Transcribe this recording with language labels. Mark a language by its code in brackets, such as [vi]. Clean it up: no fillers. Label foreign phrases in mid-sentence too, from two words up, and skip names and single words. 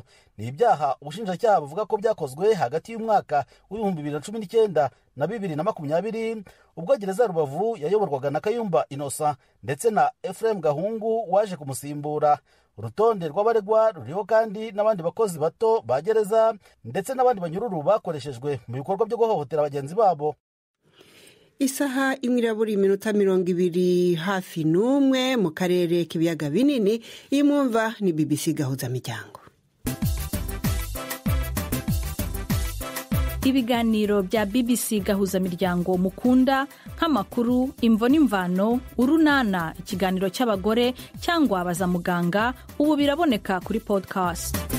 [rw] Ni ibyaha ubushinjacyaha buvuga ko byakozwe hagati y'umwaka w'2019 na 2020 ubwo gereza Rubavu yayoborwaga na Kayumba Innocent ndetse na Ephraim Gahungu waje kumusimbura. Urutonde rw'abaregwa ruriho kandi n'abandi bakozi bato ba gereza ndetse n'abandi banyururu bakoreshejwe mu bikorwa byo guhohotera bagenzi babo. Isaha 1:20 hafi n'umwe mu karere k'ibiyaga binini. Iyi mwumva ni BBC Gahuza Miryango. Ibiganiro bya BBC Gahuza Miryango mukunda nk'amakuru, imvo n'imvano, urunana, ikiganiro cy'abagore cyangwa abaza muganga, ubu biraboneka kuri podcast.